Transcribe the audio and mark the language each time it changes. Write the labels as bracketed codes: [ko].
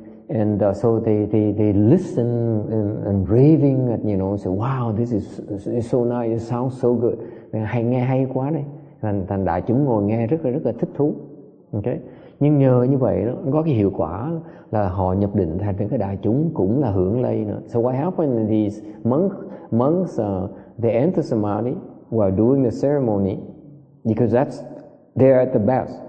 [en] And so they listen and raving at, say wow, this is so nice, it sounds so good, [vi] nghe hay quá đấy. Thành đại chúng ngồi nghe rất là thích thú, okay. Nhưng nhờ như vậy đó, có cái hiệu quả là họ nhập định, thành cái đại chúng cũng là hưởng lây nữa. [en] So what happened is these monks they enter samadhi while doing the ceremony because they're at the best.